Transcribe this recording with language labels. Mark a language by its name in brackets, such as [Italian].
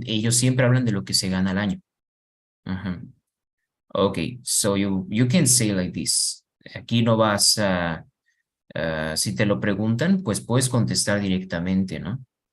[Spanish] Ellos siempre hablan de lo que se gana al año. [English] Okay, so you can say like this. [Spanish] Aquí no vas a, si te lo preguntan, pues puedes contestar directamente, ¿no?